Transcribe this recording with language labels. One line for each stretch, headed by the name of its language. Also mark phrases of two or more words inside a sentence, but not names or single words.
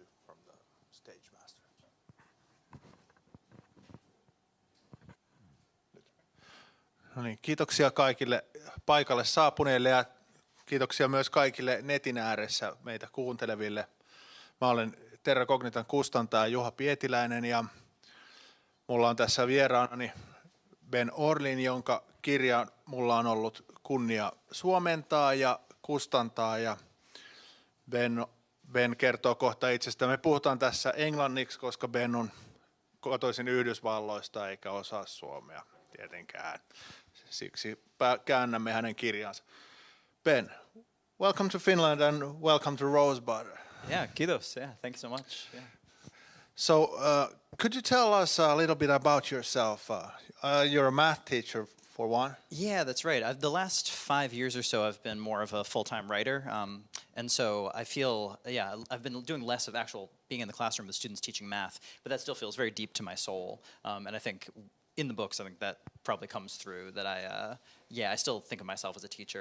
English: from the stage master.
Finnish: No niin, kiitoksia kaikille paikalle saapuneille ja kiitoksia myös kaikille netin ääressä meitä kuunteleville. Mä olen Terra Cognitan kustantaja Juha Pietiläinen ja mulla on tässä vieraanani Ben Orlin, jonka kirja mulla on ollut kunnia suomentaa ja kustantaa. Ja Ben kertoo kohta itsestään. Me puhutaan tässä englanniksi, koska Ben on kotoisin Yhdysvalloista eikä osaa suomea tietenkään. Siksi käännämme hänen kirjansa.
English: Ben, welcome to Finland and welcome to Rosebud. Yeah, kiitos. Yeah, thank you so much. Yeah. So, could you tell us a little bit about yourself? You're a math teacher, for one. Yeah, that's right. The last 5 years or so, I've been more of a full-time writer, and so I feel, I've been doing less of actual being in the classroom with students teaching math, but that still feels very deep to my soul, and I think in the books, I think that probably comes through, that I still think of myself as a teacher.